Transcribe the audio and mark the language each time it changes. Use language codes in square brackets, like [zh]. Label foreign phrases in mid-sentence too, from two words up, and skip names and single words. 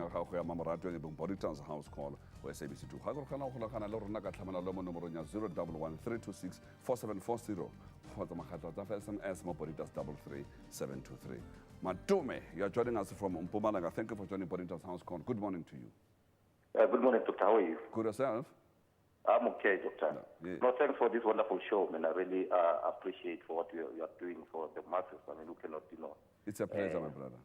[tn] ga gago ya mamoratwa e bong Bonitas house call go SABC 2 ga go kana go golagana le rona ka tlhamalalo mo nomorong ya 011 326 4740 kgotsa magatla tsa SMS mo Bonitas 33723. Matume, [en] you are joining us from Mpumalanga. Thank you for joining Bonitas house call. Good morning to you. Good morning, Doctor. How are you? Good yourself? I'm okay, Doctor. Yeah. No, thanks for this wonderful show, man. I really appreciate for what you are doing for the masses. I mean, who cannot, It's a pleasure, my brother.